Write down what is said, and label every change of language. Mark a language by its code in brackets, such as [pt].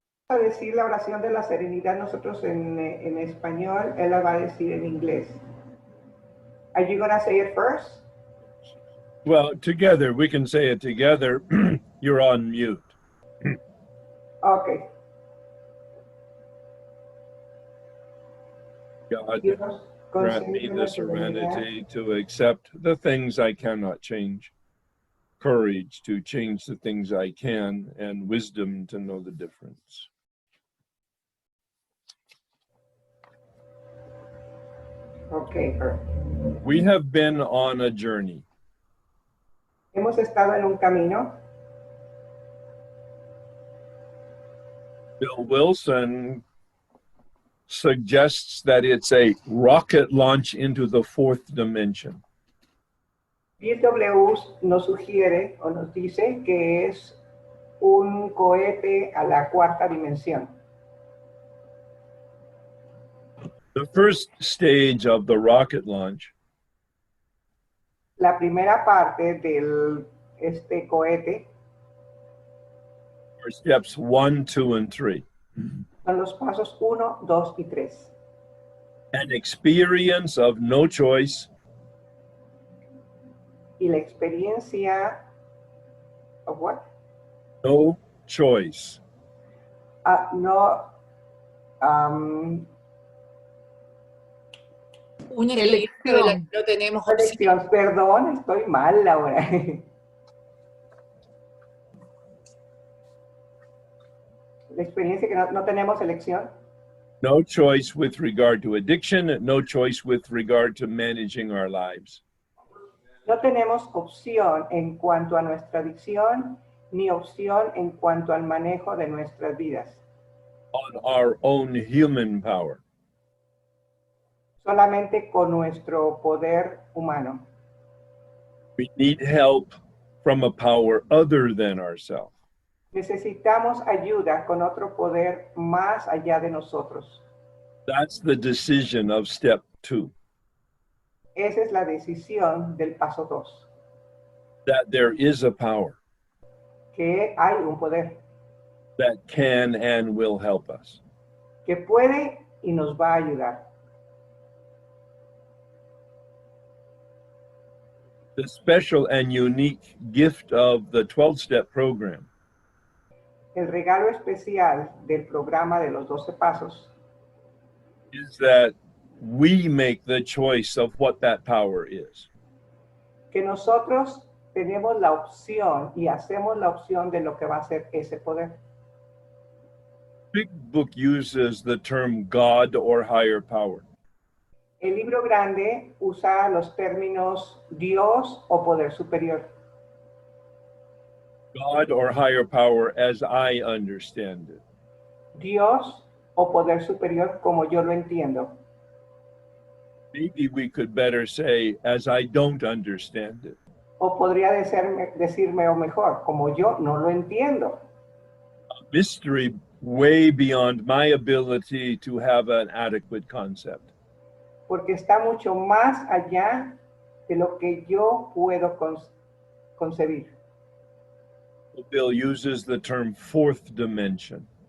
[es] A decir la oración de la serenidad nosotros en español, él la va a decir en inglés. [en] Are you gonna say it first? Well, together, we can say it together. You're on mute. Okay. God, grant me the serenity to accept the things I cannot change, courage to change the things I can, and wisdom to know the difference. Okay, perfect. We have been on a journey. [es] Hemos estado en un camino. [en] Bill Wilson suggests that it's a rocket launch into the fourth dimension. [es] Bill W. nos sugiere o nos dice que es un cohete a la cuarta dimensión. [en] The first stage of the rocket launch [es] La primera parte del cohete [en] are steps 1, 2, and 3. [es] son los pasos 1, 2 y 3. [en] An experience of no choice, [es] Y la experiencia [en] of what? no choice. No Am, [es] Una experiencia de la que no tenemos opción. elección, perdón, estoy mal, Laura. La experiencia que no tenemos elección. [en] No choice with regard to addiction, no choice with regard to managing our lives. [es] No tenemos opción en cuanto a nuestra adicción, ni opción en cuanto al manejo de nuestras vidas. [en] On our own human power. [es] Solamente con nuestro poder humano. [en] We need help from a power other than ourselves. [es] Necesitamos ayuda con otro poder más allá de nosotros. [en] That's the decision of step 2. [es] Esa es la decisión del paso 2. [en] That there is a power [es] Que hay un poder [en] that can and will help us. [es] que puede y nos va a ayudar. [en] The special and unique gift of the 12-step program [es] El regalo especial del programa de los 12 pasos [en] is that we make the choice of what that power is. [es] que nosotros tenemos la opción y hacemos la opción de lo que va a ser ese poder. [en] Big Book uses the term God or higher power. [es] El libro grande usa los términos Dios o poder superior. [en] God or higher power as I understand it. [es] Dios o poder superior como yo lo entiendo. [en] Maybe we could better say as I don't understand it. [es] O podría decirme o mejor, como yo no lo entiendo. [en] A mystery way beyond my ability to have an adequate concept. [es] Porque está mucho más allá de lo que yo puedo concebir. [en] Bill uses the term fourth dimension.